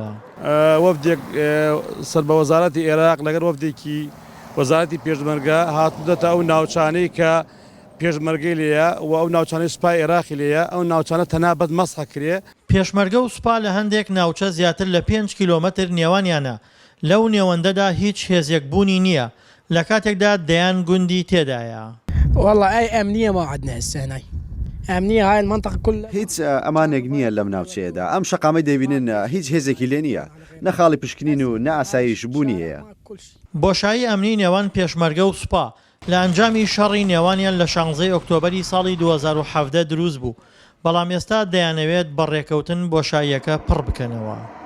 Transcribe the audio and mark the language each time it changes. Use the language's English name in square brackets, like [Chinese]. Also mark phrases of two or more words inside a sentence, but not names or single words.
[Central Kurdish] وەفدێک سەر بە وەزارەتی عێراق لەگەر وەفدێکی وەزارەتی پێشمەرگە هاتوودەتە ئەو ناوچانەی کە پێشمەرگەی لێیە و ئەو ناوچانەی سوپای عێراقی لێیە، ئەو ناوچانە تەنابەت مەسخە کرێ. پێشمەرگە و سوپا لە هەندێک ناوچە زیاتر لە 5 کیلۆمەتر نێوانیانە، لەو نێوەندەدا هیچ هێزێک بوونی نییە، لە کاتێکدا دەیان گوندی تێدایە. [Arabic] والله أي أمنية ما عندنا هسه هنا، أمنية هاي المنطقة كلها [Central Kurdish] هیچ ئەمانێک نییە لەم ناوچەیەدا، ئەم شەقامەی دەبینن هیچ هێزێکی لێ نییە، نەخاڵی پشکنین و نە ئاسایش بوونی هەیە. بۆشایی ئەمنی نێوان پێشمەرگە و سوپا لە ئەنجامی شەڕی نێوانیان لە 16 ئۆکتۆبەری ساڵی 2017 دروست بوو، بەڵام ئێستا دەیانەوێت بە ڕێکەوتن بۆشاییەکە پڕ بکەنەوە.